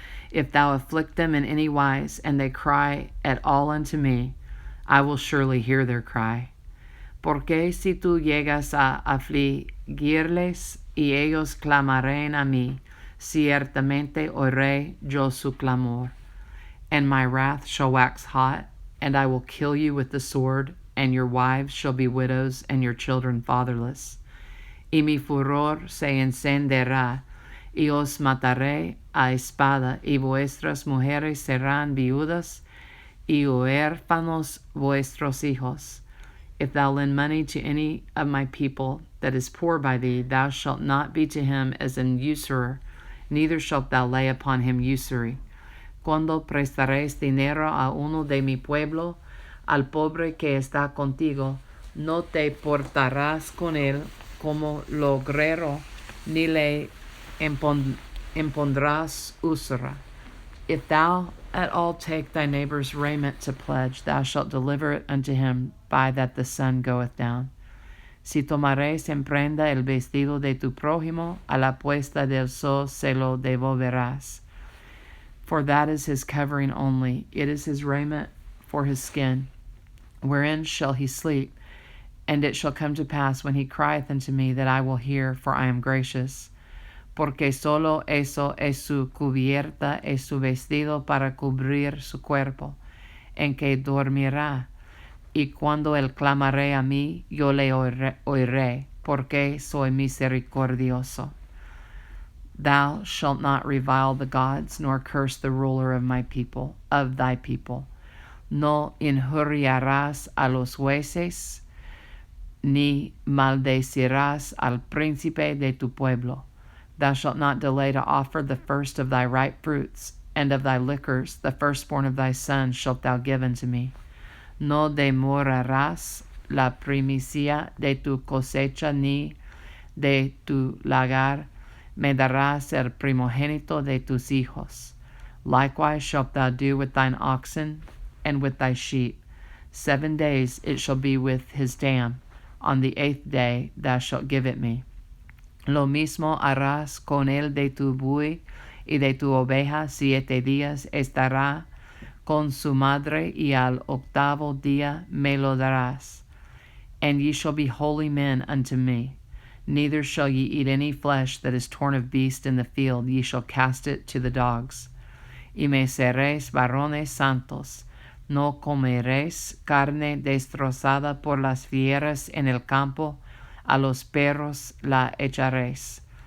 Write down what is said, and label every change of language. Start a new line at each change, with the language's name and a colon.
English: If thou afflict them in any wise, and they cry at all unto me, I will surely hear their cry.
Spanish: Porque si tú llegas a afligirles y ellos clamarán a mí, ciertamente oiré yo su clamor.
English: And my wrath shall wax hot, and I will kill you with the sword, and your wives shall be widows, and your children fatherless.
Spanish: Y mi furor se encenderá, y os mataré a espada, y vuestras mujeres serán viudas, y huérfanos vuestros hijos.
English: If thou lend money to any of my people that is poor by thee, thou shalt not be to him as an usurer, neither shalt thou lay upon him usury.
Spanish: Cuando prestaréis dinero a uno de mi pueblo, al pobre que está contigo, no te portarás con él como logrero, ni le impondrás usura.
English: If thou at all take thy neighbor's raiment to pledge, thou shalt deliver it unto him by that the sun goeth down.
Spanish: Si tomaréis en prenda el vestido de tu prójimo, a la puesta del sol se lo devolverás.
English: For that is his covering only, it is his raiment for his skin. Wherein shall he sleep? And it shall come to pass when he crieth unto me that I will hear, for I am gracious.
Spanish: Porque solo eso es su cubierta, es su vestido para cubrir su cuerpo, en que dormirá. Y cuando él clamaré a mí, yo le oiré, porque soy misericordioso.
English: Thou shalt not revile the gods, nor curse the ruler of my people, of thy people.
Spanish: No injuriarás a los jueces, ni maldecirás al príncipe de tu pueblo.
English: Thou shalt not delay to offer the first of thy ripe fruits, and of thy liquors the firstborn of thy sons shalt thou give unto me.
Spanish: No demorarás la primicia de tu cosecha, ni de tu lagar me darás el primogénito de tus hijos.
English: Likewise shalt thou do with thine oxen and with thy sheep. 7 days it shall be with his dam. On the 8th day thou shalt give it me.
Spanish: Lo mismo harás con el de tu buey y de tu oveja. 7 días estará con su madre, y al 8º día me lo darás.
English: And ye shall be holy men unto me. Neither shall ye eat any flesh that is torn of beast in the field, ye shall cast it to the dogs.
Spanish: Y me seréis varones santos. No comeréis carne destrozada por las fieras en el campo, a los perros la echaréis.